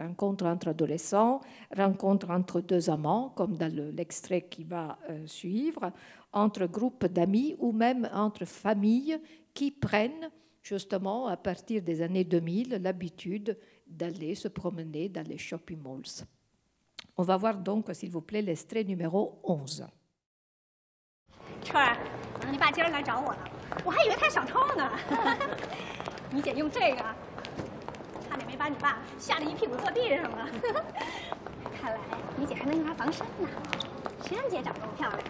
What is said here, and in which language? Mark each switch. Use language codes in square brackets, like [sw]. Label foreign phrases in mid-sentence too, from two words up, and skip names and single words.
[fr] Rencontres entre adolescents, rencontres entre deux amants, comme dans l'extrait qui va suivre, entre groupes d'amis ou même entre familles qui prennent justement, à partir des années 2000, l'habitude d'aller se promener dans les [en] shopping malls. [fr] On va voir donc, s'il vous plaît, l'extrait numéro 11. [zh] 川儿，你爸今儿来找我了，我还以为他想抽呢。你姐用这个，差点没把你爸吓得一屁股坐地上了。看来你姐还能用它防身呢。谁让姐长这么漂亮？